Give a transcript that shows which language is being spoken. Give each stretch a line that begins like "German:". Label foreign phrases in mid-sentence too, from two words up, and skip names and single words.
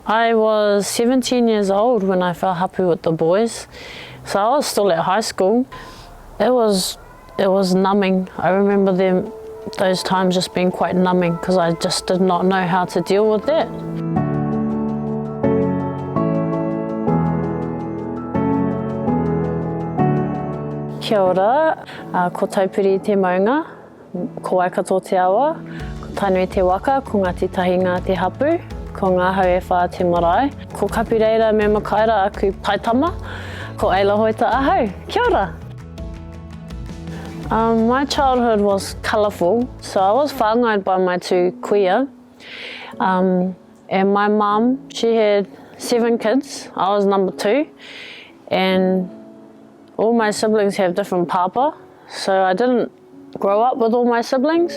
English: I was 17 years old when I fell hapu with the boys, so I was still at high school. It was numbing. I remember those times just being quite numbing because I just did not know how to deal with that.
Māori: Kia ora, ko taupiri te maunga, ko waikato te awa, ko tainui te waka, ko ngā tahinga te hapu, ko ngā hau e whā te marae, ko kapi reira me makaira aku taitama, ko Ayla Hoeta ahau. Kia ora.
English: My childhood was colourful, so I was whāngai by my two kuia. And my mum, she had 7 kids, I was number 2, and all my siblings have different papa, so I didn't grow up with all my siblings.